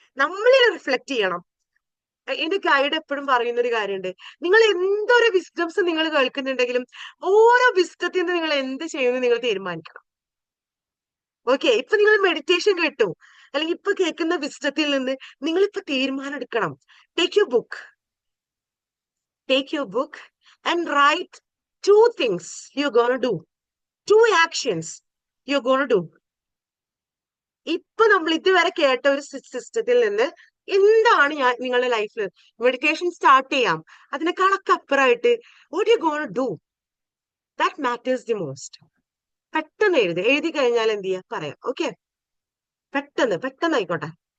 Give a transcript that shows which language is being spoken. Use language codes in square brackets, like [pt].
[ml] നമ്മളിൽ റിഫ്ലക്ട് ചെയ്യണം. എന്റെ ഗൈഡ് എപ്പോഴും പറയുന്ന ഒരു കാര്യമുണ്ട്, നിങ്ങൾ എന്തൊരു വിസ്ഡംസ് നിങ്ങൾ കേൾക്കുന്നുണ്ടെങ്കിലും ഓരോ വിസ്ഡത്തിൽ നിന്ന് നിങ്ങൾ എന്ത് ചെയ്യുമെന്ന് നിങ്ങൾ തീരുമാനിക്കണം. ഓക്കെ, ഇപ്പൊ നിങ്ങൾ മെഡിറ്റേഷൻ കേട്ടു, അല്ലെങ്കിൽ ഇപ്പൊ കേൾക്കുന്ന വിസ്ഡത്തിൽ നിന്ന് നിങ്ങൾ ഇപ്പൊ തീരുമാനം എടുക്കണം. [en] Take your book and write 2 things you're gonna do, 2 actions you're gonna do. [ml] ഇപ്പൊ നമ്മൾ ഇതുവരെ കേട്ട ഒരു സിസ്റ്റത്തിൽ നിന്ന് എന്താണ് ഞാൻ നിങ്ങളുടെ ലൈഫിൽ മെഡിറ്റേഷൻ സ്റ്റാർട്ട് ചെയ്യാം, അതിനേക്കാളൊക്കെ അപ്പുറമായിട്ട് [en] what you gonna do, that matters the most. [ml] പെട്ടെന്ന് എഴുതി കഴിഞ്ഞാൽ എന്ത് ചെയ്യാ പറയാം. ഓക്കെ, പെട്ടെന്ന് ആയിക്കോട്ടെ.